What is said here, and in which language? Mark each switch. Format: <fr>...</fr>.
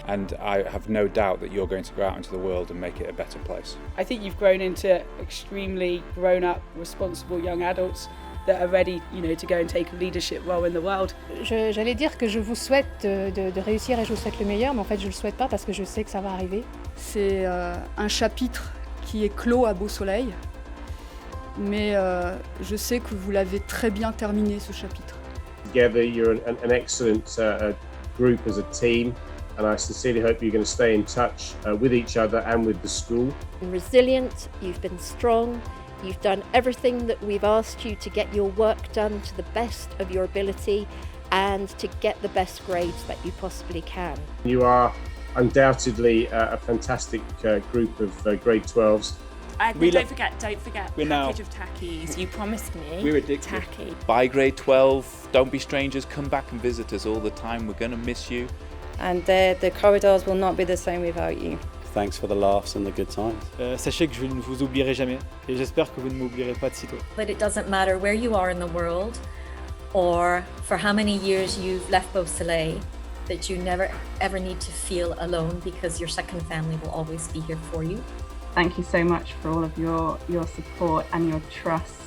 <en>And I have no doubt that you're going to go out into the world and make it a better place. I think you've grown into extremely grown-up, responsible young adults that are ready, to go and take a leadership role in the world.</en> <fr>J'allais dire que je vous souhaite de réussir et je vous souhaite le meilleur, mais en fait je le souhaite pas parce que je sais que ça va arriver. C'est un chapitre qui est clos à Beau Soleil, mais je sais que vous l'avez très bien terminé ce chapitre.</fr> <en>Together you're an excellent group as a team, and I sincerely hope you're going to stay in touch with each other and with the school. You've been resilient, you've been strong. You've done everything that we've asked you to get your work done to the best of your ability and to get the best grades that you possibly can. You are undoubtedly a fantastic group of grade 12s. Don't forget We're now package of tackies. You promised me we're addicted. tacky. By grade 12, don't be strangers, come back and visit us all the time. We're going to miss you. And the corridors will not be the same without you. Thanks for the laughs and the good times.</en> <fr>Sachez que je ne vous oublierai jamais et j'espère que vous ne m'oublierez pas de sitôt.</fr> <en>That it doesn't matter where you are in the world or for how many years you've left Beau Soleil, that you never ever need to feel alone because your second family will always be here for you. Thank you so much for all of your support and your trust.</en>